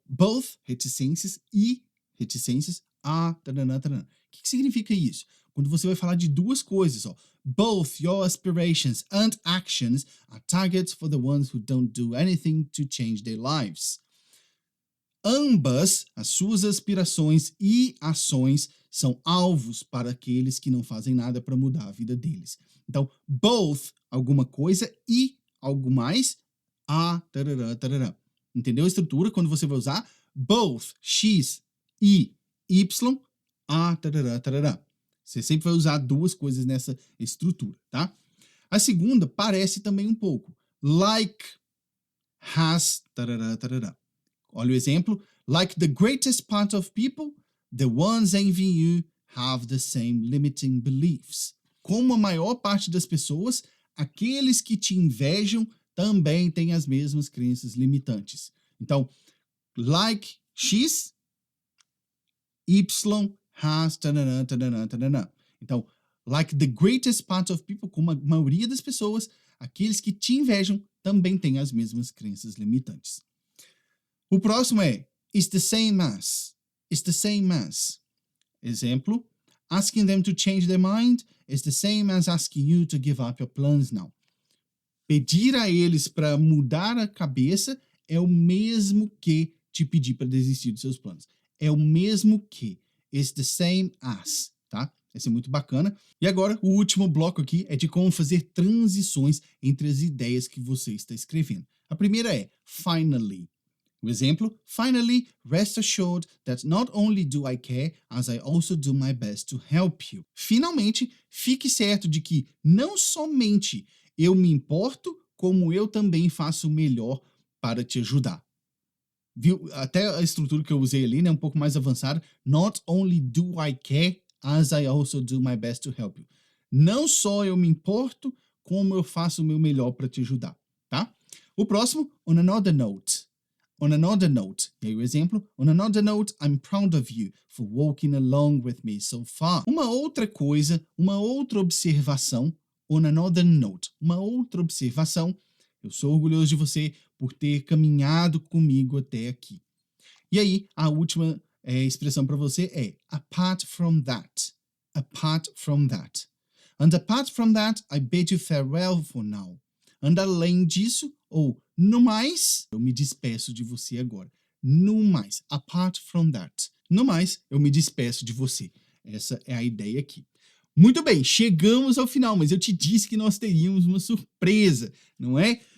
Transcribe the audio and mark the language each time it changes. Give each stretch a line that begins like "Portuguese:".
Portuguese: Both, reticências, e reticências, taranã, taranã. O que significa isso? Quando você vai falar de duas coisas, ó.
English: Both your aspirations and actions are targets for the ones who don't do anything to change their lives.
Portuguese: Ambas, as suas aspirações e ações, são alvos para aqueles que não fazem nada para mudar a vida deles. Então, both, alguma coisa, e algo mais, tarará, tarará. Entendeu a estrutura? Quando você vai usar both, x e y, tarará, tarará. Você sempre vai usar duas coisas nessa estrutura, tá? A segunda parece também um pouco. Like, has, tarará, tarará. Olha o exemplo.
English: Like the greatest part of people, the ones envying you have the same limiting beliefs.
Portuguese: Como a maior parte das pessoas, aqueles que te invejam também têm as mesmas crenças limitantes. Então, like X, Y has, tanana, tanana, tanana. Então,
English: like the greatest part of people,
Portuguese: como a maioria das pessoas, aqueles que te invejam também têm as mesmas crenças limitantes. O próximo é is the same as.
English: Is the same as. Exemplo, asking them to change their mind is the same as asking you to give up your plans now.
Portuguese: Pedir a eles para mudar a cabeça é o mesmo que te pedir para desistir dos seus planos. É o mesmo que.
English: It's the same as,
Portuguese: tá? Esse é muito bacana. E agora, o último bloco aqui é de como fazer transições entre as ideias que você está escrevendo. A primeira é finally. O exemplo,
English: finally, rest assured that not only do I care, as I also do my best to help you.
Portuguese: Finalmente, fique certo de que não somente eu me importo, como eu também faço o melhor para te ajudar. Viu? Até a estrutura que eu usei ali, né, um pouco mais avançada.
English: Not only do I care, as I also do my best to help you.
Portuguese: Não só eu me importo, como eu faço o meu melhor para te ajudar, tá? O próximo, on another note.
English: On another note, e aí o exemplo, on another note, I'm proud of you for walking along with me so far.
Portuguese: Uma outra coisa, uma outra observação,
English: on another note,
Portuguese: uma outra observação, eu sou orgulhoso de você por ter caminhado comigo até aqui. E aí, a última expressão para você é apart from that.
English: Apart from that. And apart from that, I bid you farewell for now.
Portuguese: And além disso, ou no mais, eu me despeço de você agora. No mais, apart from that. No mais, eu me despeço de você. Essa é a ideia aqui. Muito bem, chegamos ao final, mas eu te disse que nós teríamos uma surpresa, não é?